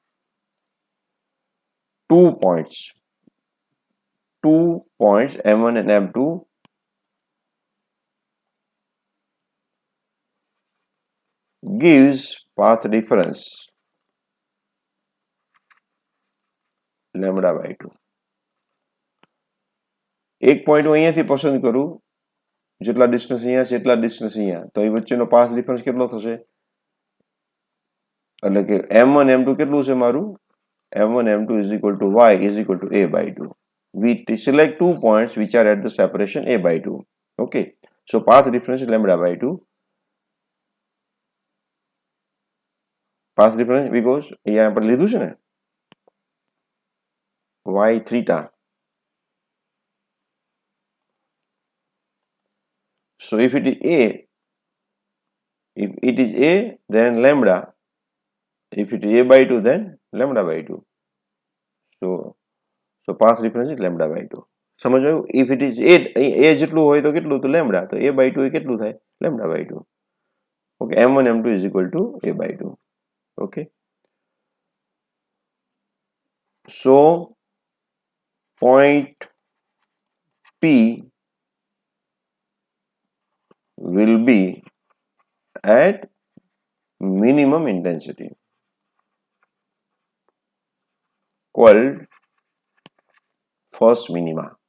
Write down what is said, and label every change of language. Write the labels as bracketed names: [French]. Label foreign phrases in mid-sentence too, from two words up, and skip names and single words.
[English] 2 points M1 and M2 gives path difference lambda by 2. [Gujarati] એક પોઈન્ટ હું અહીંયાથી પસંદ કરું, જેટલા ડિસ્ટન્સ અહીંયા છે એટલા ડિસ્ટન્સ અહીંયા, તો એ વચ્ચેનો [English] path difference [Gujarati] કેટલો થશે? એટલે કે M1 M2 કેટલું છે મારું? [English] M1 M2 is equal to Y is equal to A by 2. We select 2 points which are at the separation A by 2. Okay. So path difference is lambda by 2. Path difference because [Gujarati] અહીંયા આપણે લીધું છે ને [English] Y theta. So if it is A, then lambda. If it is A by 2, then lambda by 2. So path difference is lambda by 2. [Gujarati] સમજ આવ્યું? [English] If it is A [Gujarati] જેટલું હોય તો કેટલું? તો lambda. તો A by 2 એ કેટલું થાય? [English] Lambda by 2. Okay, M1 M2 is equal to A by 2. Okay. So point P will be at minimum intensity called first minima.